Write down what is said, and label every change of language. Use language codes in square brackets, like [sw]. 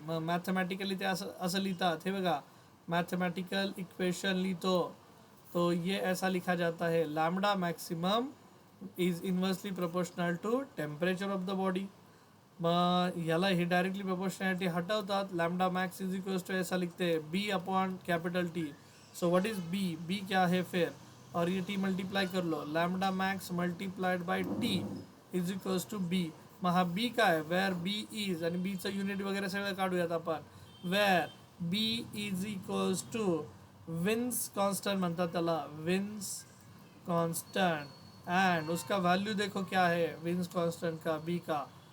[mr] मग मॅथमॅटिकली ते असं लिहितात, हे बघा मॅथमॅटिकल इक्वेशन लिहितो, [hi] तो ये ऐसा लिखा जाता है, [en] Lambda maximum is inversely proportional to temperature of the body. [mr] मग ह्याला ही directly proportionality हटवतात. [en] lambda max is equals to [hi] ऐसा लिखते हैं [en] B upon capital T. So what is B? [hi] B क्या है फिर? और ये टी मल्टीप्लाई कर लो, [en] Lambda max multiplied by T is equals to B. [mr] मग हा बी काय? [en] where B is, [mr] आणि बीचं युनिट वगैरे सगळं काढूयात आपण. [en] where B is equals to Wien's constant [mr] म्हणतात त्याला, [en] Wien's constant. [hi] एंड उसका वैल्यू देखो क्या है विन्स कांस्टेंट का, बी का.